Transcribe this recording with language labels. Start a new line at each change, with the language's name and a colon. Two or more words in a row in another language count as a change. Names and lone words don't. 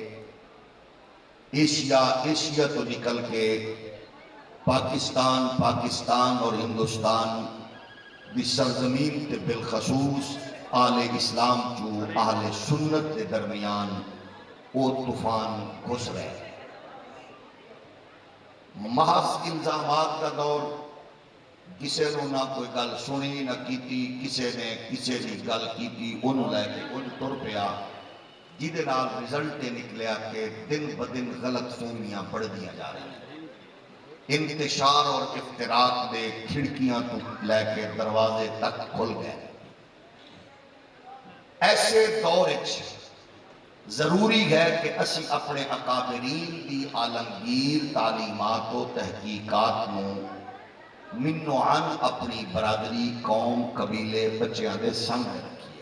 Punjabi: ایشیا تو نکل کے پاکستان اور ہندوستان دی سرزمین تے بالخصوص اہل اسلام جو اہل سنت کے درمیان وہ طوفان گھس رہے۔
Urdu: محض الزامات کا دور،
Punjabi: کسے نو نہ کوئی گل سنی نہ کیتی، کسے نے کسے دی گل کیتی انہوں لے کے انہوں تر پیا، جیدے نال رزلٹ نکلیا کہ دن بدن غلط فہمیاں بڑھ دیا جا رہی ہیں، انتشار اور افتراق دے کھڑکیاں تو لے کے دروازے تک کھل گئے۔ ایسے دور وچ ضروری ہے کہ اسی اپنے اکابرین دی عالمگیر تعلیمات و تحقیقات نو منو عن اپنی برادری، قوم، قبیلے، بچیاں دے سامنے رکھیے۔